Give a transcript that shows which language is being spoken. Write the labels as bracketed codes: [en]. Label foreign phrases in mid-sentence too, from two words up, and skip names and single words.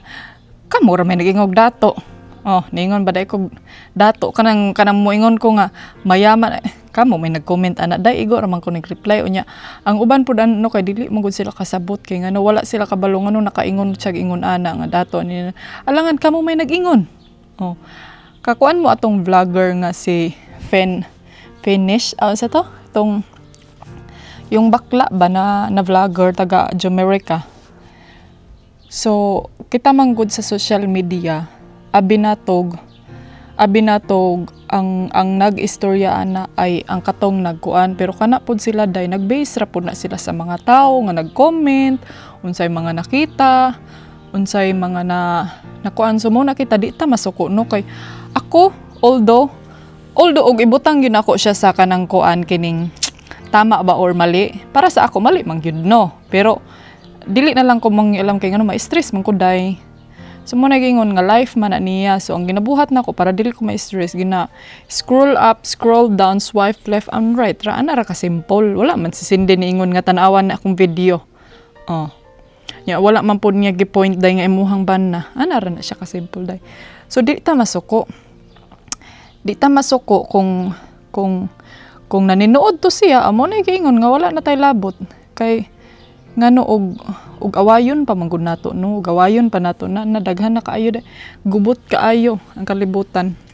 [ceb] Kamo ra may nagingog dato. Oh, niingon ba day ko dato kanang mo ingon ko nga mayaman kamo may nag-comment ana day igo ra man ko nag-reply unya. Ang uban pud ano kay dili mo gud sila kasabot kay ngano wala sila kabalo ngano nakaingon siya ingon ana nga dato ni alangan kamo may nag-ingon. Oh. Kakuan mo atong vlogger nga si Finish sa to tong yung bakla ba na vlogger taga Jamaica. So kita man gud sa social media abinatog ang nag-istorya ana ay ang katong nagkuan pero kana pud sila day nag-base ra pud na sila sa mga tawo nga nag-comment unsay mga nakita unsay mga nakuan so mo nakita di ta masuko no kay ako although og ibutang gyud ako siya sa kanang kuan kining tama ba or mali para sa ako mali man gyud no pero dili na lang ko mangialam kay ngano ma-stress man ko day. So mo nagingon nga life man niya. So ang ginabuhat nako para dili ko ma-stress gina [en] scroll up, scroll down, swipe left and right. [ceb] Ra ana ra ka simple. Wala man si Cindy niingon nga tan-awan na akong video. Oh. Ya wala man pud niya gi-point day nga imuhang ban na. Ana ra na siya ka simple day. So di ta masuko. Di ta masuko kung naninood to siya amo na giingon nga wala na tay labot kay ngano og awayon pa man gud nato no gawayon pa nato na daghan na kaayo gubot kaayo ang kalibutan